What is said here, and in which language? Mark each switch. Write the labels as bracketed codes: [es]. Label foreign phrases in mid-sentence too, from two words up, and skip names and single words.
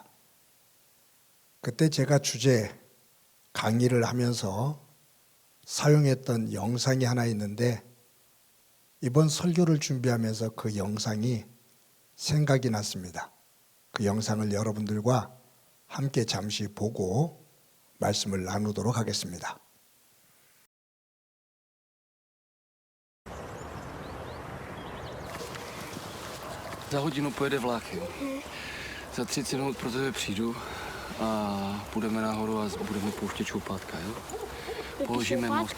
[ko] 그때 제가 주제 강의를 하면서 사용했던 영상이 하나 있는데 이번 설교를 준비하면서 그 영상이 생각이 났습니다. 그 영상을 여러분들과 함께 잠시 보고 말씀을 나누도록 하겠습니다. [cs] Za hodinu pojede vlak, jo. Za 30 minut pro tebe přijdu a půjdeme nahoru a budeme pouštět šoupátka, jo. Položíme most.